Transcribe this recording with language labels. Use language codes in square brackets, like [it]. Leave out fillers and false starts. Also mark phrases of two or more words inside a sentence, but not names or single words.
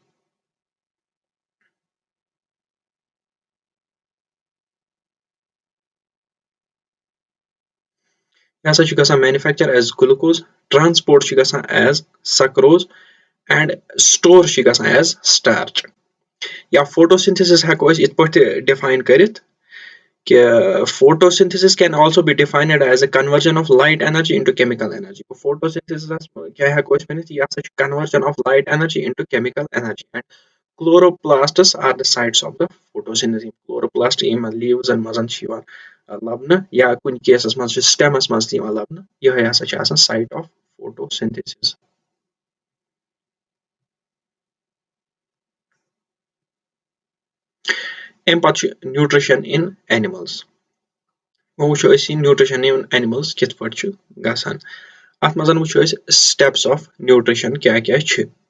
[ks] یہِ ہسا چھُ گژھان [en] manufacture as glucose transport [ks] چھُ گژھان [en] as sucrose and store [ks] چھُ گژھان [en] as starch [ks] یا فوٹوسِنتھسِس ہٮ۪کو أسۍ یِتھ پٲٹھۍ ڈِفاین کٔرِتھ کہِ [en] photosynthesis can also be defined as a conversion of light energy into chemical energy. Photosynthesis [ks] کیٛاہ ہٮ۪کو أسۍ ؤنِتھ یہِ ہسا چھُ [en] conversion of light energy into chemical energy and chloroplasts are the sites of the photosynthesis. [ks] Chloroplast یِم leavesن منٛز چھِ یِوان لبنہٕ یا کُنہِ کیسس منٛز چھِ stemس منٛز تہِ یِوان لبنہٕ یِہوے ہسا چھِ آسان [en] site of photosynthesis. [ks] اَمہِ پتہٕ چھُ [en] nutrition in animals [ks] وۄنۍ وٕچھو أسۍ یہِ [en] nutrition in animals [ks] کِتھ پٲٹھۍ چھُ گژھان اتھ منٛز وٕچھو أسۍ [en] steps of nutrition [ks] کیاہ کیاہ چھِ